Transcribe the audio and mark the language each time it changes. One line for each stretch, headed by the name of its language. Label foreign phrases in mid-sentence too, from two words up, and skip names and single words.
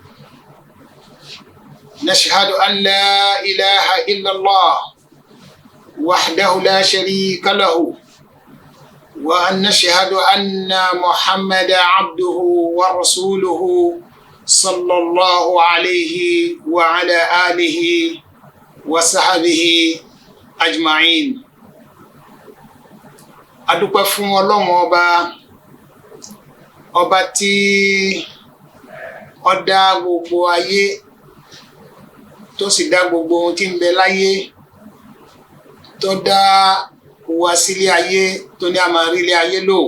Arabic: نشهد أن لا إله إلا الله وحده لا شريك له وأن نشهد أن محمد عبده ورسوله صلى الله عليه وعلى آله وصحبه أجمعين.
Yoruba: adúpẹ́ fún Ọlọ́run ọba tí ó dá gbogbo ayé tó sì dá gbogbo ohun tí ń bẹ láyé, tó dá wa sílé ayé, tó ní a máa rí ilé ayé lò.